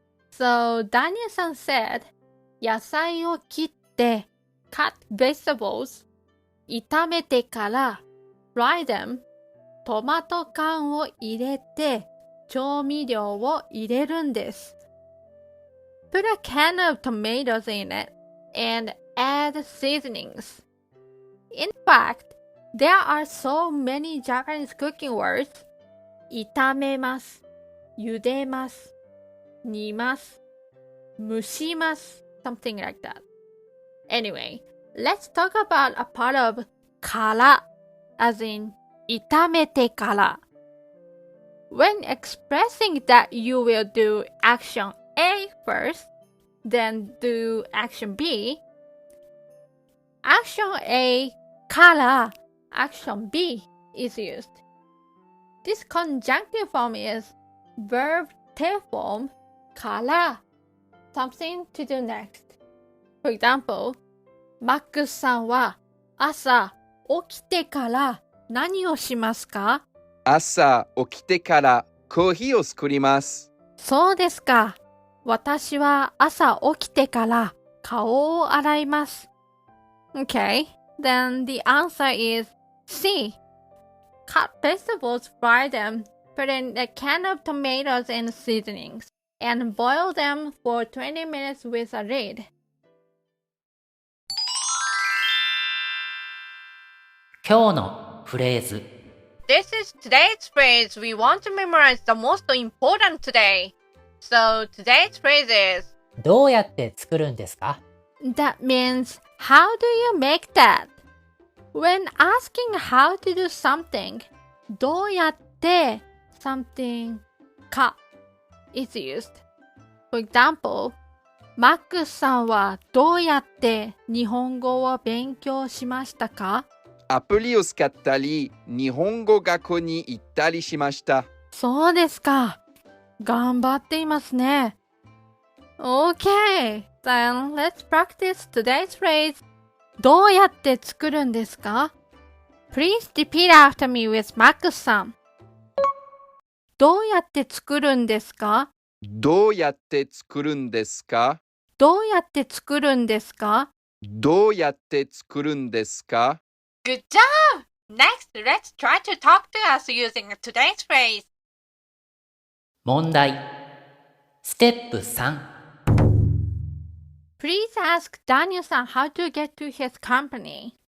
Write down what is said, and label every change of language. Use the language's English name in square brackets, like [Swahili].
[English] So, Daniel-san said, [Japanese] 野菜を切って [English] cut vegetables, [Japanese] 炒めてから [English] fry them, [Japanese] トマト缶を入れて調味料を入れるんです。 [English] Put a can of tomatoes in it and add seasonings. In fact, there are so many Japanese cooking words. [Japanese] 炒めます、茹でます、煮ます、蒸します、 [English] something like that. Anyway, let's talk about a part of から as in [Japanese] 炒めてから。 [English] When expressing that you will do action A first, then do action B, action A から action B is used. This conjunctive form is verb tail form から something to do next. For example, [Japanese] マックスさんは朝起きてから何をしますか？朝起きてからコーヒーを作ります。そうですか。私は朝起きてから顔を洗います。 [English] Okay, then the answer is C. Cut vegetables, fry them, put in a can of tomatoes and seasonings, and boil them for 20 minutes with a lid. [Japanese] 今日のフレーズ。 [English] This is today's phrase. We want to memorize the most important today. So today's phrase is [Japanese] どうやって作るんですか？ [English] That means how do you make that? When asking how to do something, [Japanese] どうやって [English] something か is used. For example, [Japanese] マックスさんはどうやって日本語を勉強しましたか？アプリを使ったり、日本語学校に行ったりしました。そうですか。頑張っていますね。 [English] Okay, then let's practice today's phrase. [Japanese] どうやって作るんですか？ [English] Please repeat after me with Max さん。 [Japanese] どうやって作るんですか？どうやって作るんですか？どうやって作るんですか？どうやって作るんですか？ [English] Good job! Next, let's try to talk to us using today's phrase. [Japanese] 問題。ステップ3。 [English] Please ask Daniel さん how to get to his company.